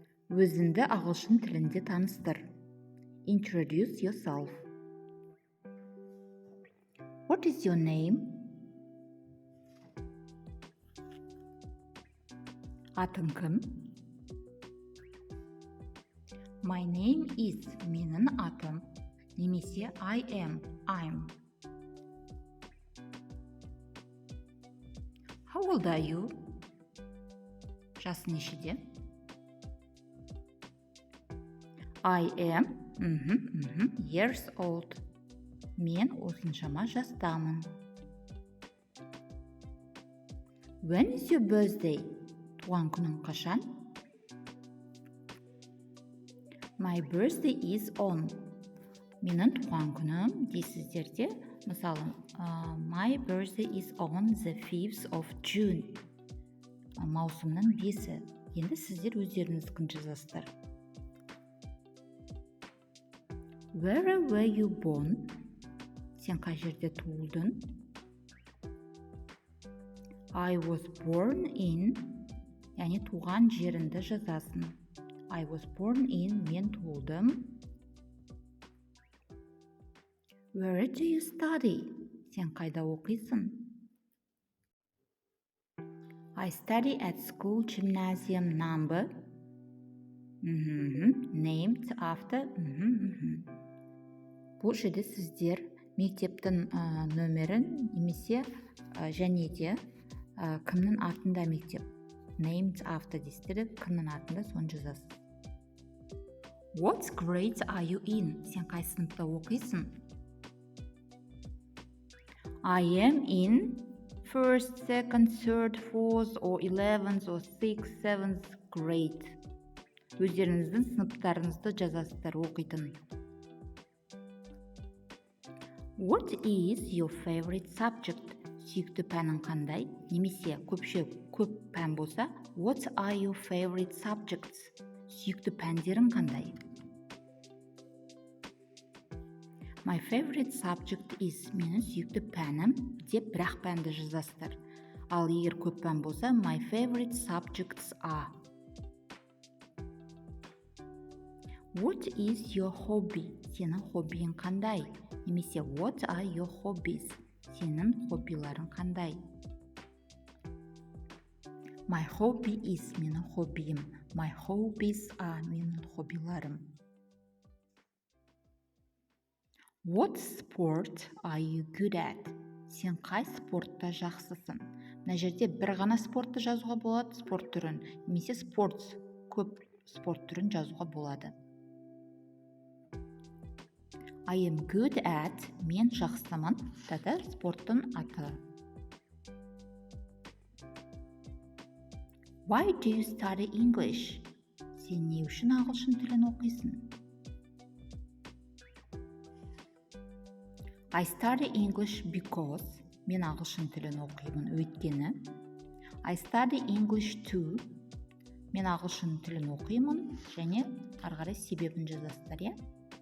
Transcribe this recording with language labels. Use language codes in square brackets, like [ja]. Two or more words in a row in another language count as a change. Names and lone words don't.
[kk] Өзіңді ағылшын тілінде таныстыр. [en] Introduce yourself. What is your name? [kk] Атың кім? [en] My name is. [kk] Менің атым. Немесе [en] I am. I'm. How old are you? [kk] Жасың нешеде? [en] I am years old. [kk] Мен осыншама жастамын. [en] When is your birthday? [kk] Туған күнің қашан? [en] My birthday is on. [kk] Менің туған күнім дейсіздерде, мысалы, [en] my birthday is on the 5th of June. [kk] Маусымның 5-і. Енді сіздер өздеріңіз күн жазасыздар. [en] Where were you born? [kk] Сен қай жерде туылдың? [en] I was born in, [kk] яғни туған жеріңді жазасың. [en] I was born in, [kk] мен туылдым. [en] Where do you study? [kk] Сен қайда оқисың? [en] I study at school gymnasium number named after [kk] Бұл жерде сіздер мектептің нөмірін немесе және де кімнің атында мектеп. [en] Named after [kk] дейсіздер, кімнің атында соны жазасыз. [en] What grade are you in? [kk] Сен қай сыныпта оқисың? [en] I am in 1st, 2nd, 3rd, 4th, or 11th, or 6th, 7th grade. [kk] Өздеріңіздің сыныптарыңызды жазасыздар оқитын. [en] What is your favorite subject? [kk] Сүйікті пәнің қандай? Немесе көп пән болса, [en] what are your favorite subjects? [kk] Сүйікті пәндерің қандай? [en] My favorite subject is. [kk] Менің сүйікті пәнім деп бірақ пәнді жазасыздар. Ал егер көп пән болса, [en] my favorite subjects are. What is your hobby? [kk] Сенің хоббиің қандай? Немесе [en] what are your hobbies? [kk] Сенің хоббиларың қандай? [en] My hobby is. [kk] Менің хоббиім. [en] My hobbies are. [kk] Менің хоббиларым. [en] What sport are you good at? [kk] Сен қай спортта жақсысың? Мына жерде бір ғана спортты жазуға болады, спорт түрін. Немесе көп спорт түрін жазуға болады. [en] I am good at. [kk] Мен жақсымын. Тада спорттың аты. [en] Why do you study English? [kk] Сен не үшін ағылшын тілін оқисың? [en] I study English because. [kk] Мен ағылшын тілін оқимын өйткені. [en] I study English too. [kk] Мен ағылшын тілін оқимын және ары қарай себебін жазасыздар, иә?